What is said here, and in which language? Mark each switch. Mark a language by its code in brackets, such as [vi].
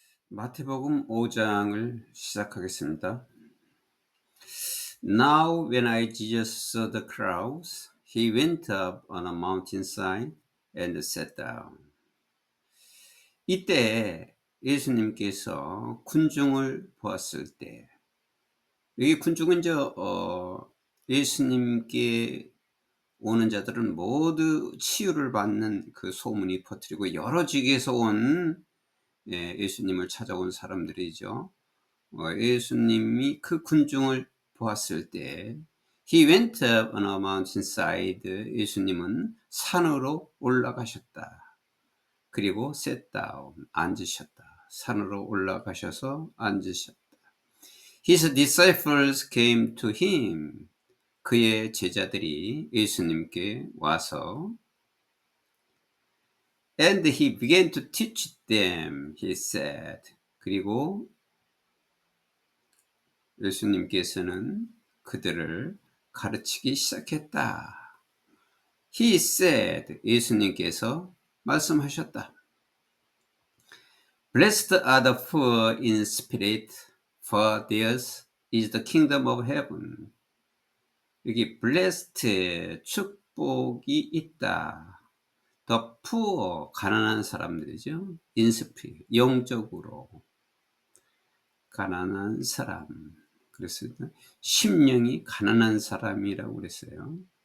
[ko] 마태복음 5장을 시작하겠습니다. [en] Now when Jesus saw the crowds, he went up on a mountainside and sat down. [ko] 이때 예수님께서 군중을 보았을 때, 이 군중은 예수님께 오는 자들은 모두 치유를 받는 그 소문이 퍼뜨리고 여러 지역에서 온 예수님을 찾아온 사람들이죠. 예수님이 그 군중을 보았을 때 [en] He went up on a mountainside. [ko] 예수님은 산으로 올라가셨다. [en] 그리고 sat down. [ko] 앉으셨다. 산으로 올라가셔서 앉으셨다. [en] His disciples came to him. [ko] 그의 제자들이 예수님께 와서 [en] And he began to teach them, he said. [ko] 그리고 예수님께서는 그들을 가르치기 시작했다. [en] He said, [ko] 예수님께서 말씀하셨다. [en] Blessed are the poor in spirit, for theirs is the kingdom of heaven. [ko] 여기 blessed, 축복이 있다. [en] The poor, [ko] 가난한 사람들이죠. [en] in spirit, [ko] 영적으로 가난한 사람. 그래서 심령이 가난한 사람이라고 그랬어요.